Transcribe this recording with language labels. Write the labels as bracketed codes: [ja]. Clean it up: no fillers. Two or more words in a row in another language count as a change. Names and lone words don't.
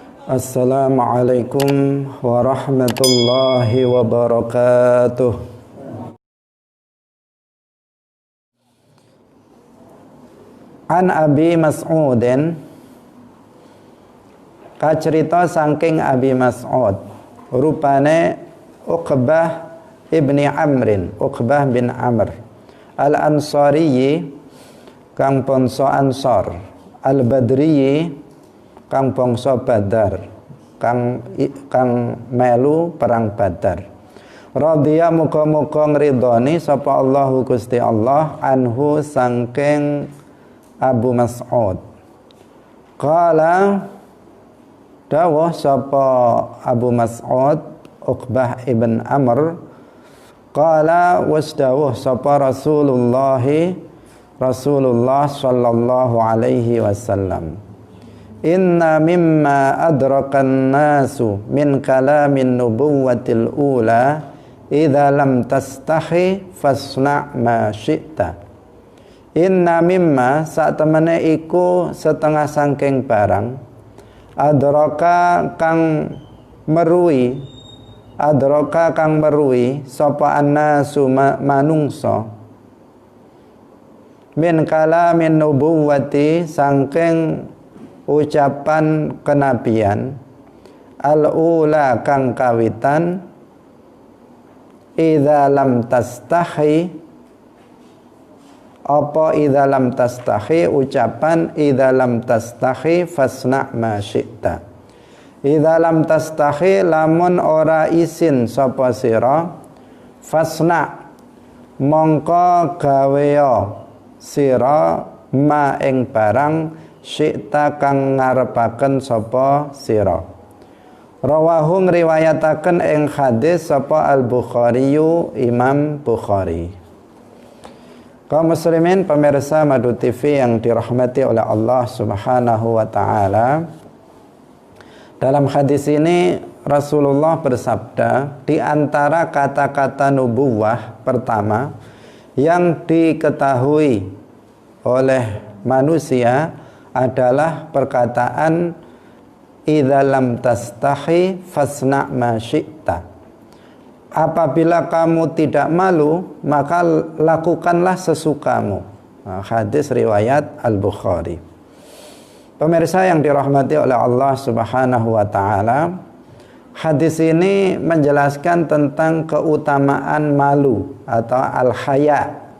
[ar] السلام عليكم ورحمة الله وبركاته. [jv] An Abi Mas'udin, kacerita saking Abi Mas'ud, rupane Uqbah ibni Amrin, Uqbah bin Amr Al-Ansariyi kang bangsa Ansor, Al-Badriyi kang bangsa Badar, kang melu perang Badar. Radhiya muga-muga ngridoni sapa Allahu Gusti Allah anhu saking Abu Mas'ud. [ar] قال [jv] dawuh sapa [ar] أبو مسعود عقبة بن عمرو قال [jv] wasdawuh sapa [ar] رسول الله صلى الله عليه وسلم إن مما أدرك الناس من كلام النبوة الأولى إذا لم تستحي فاصنع ما شئت. إن مما [jv] sak temene iku setengah sangking barang adraka kang merui sapa annasu manungsa [ar] من كلام النبوة [jv] sangking ucapan kenabian al-ula kang kawitan [ar] إذا لم تستحي, [jv] apa [ar] إذا لم تستحي, [jv] ucapan [ar] إذا لم تستحي فاصنع ما شئت. إذا لم تستحي, [jv] lamun ora isin sapa sira, fasna' mongko gaweya sira ma ing barang syi'ta kang ngarepaken sapa sira. Rawahu ngriwayataken ing hadis sapa Al-Bukhari, Imam Bukhari. [id] Kaum muslimin pemirsa Madu TV yang dirahmati oleh Allah [ar] سبحانه وتعالى, [id] dalam hadis ini Rasulullah bersabda, di antara kata-kata nubuwah pertama yang diketahui oleh manusia adalah perkataan [ar] إذا لم تستحي فاصنع ما شئت. [id] Apabila kamu tidak malu, maka lakukanlah sesukamu. Hadis riwayat Al-Bukhari. Pemirsa yang dirahmati oleh Allah [ar] سبحانه وتعالى, [id] hadis ini menjelaskan tentang keutamaan malu atau al-haya.